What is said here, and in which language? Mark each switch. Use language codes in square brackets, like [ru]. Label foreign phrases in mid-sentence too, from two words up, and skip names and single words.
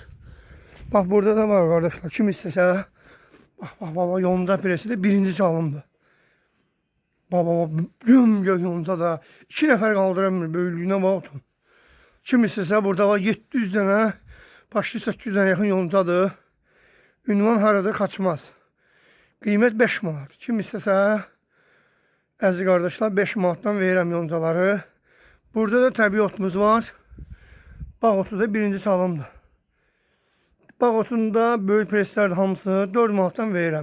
[tr] Bak burada da var kardeşler. Kim istese. Bak bak yonca presi de birinci çalımdı. Bak gümgök yonca da. 2 nefer kaldıramır. Böylüğüne bak otun. Kim istese burada var 700 tane. Başlı 800 tane yakın yoncadır. Ünvan harada kaçmaz. Kıymet 5 manat. Kim istese. [az] Əziz kardeşler 5 manatdan verirəm yoncaları. Burada da təbii otumuz var. Bağ otu da birinci çalımdır. Bağ otunda böyük preslər hamısı 4 manatdan verirəm.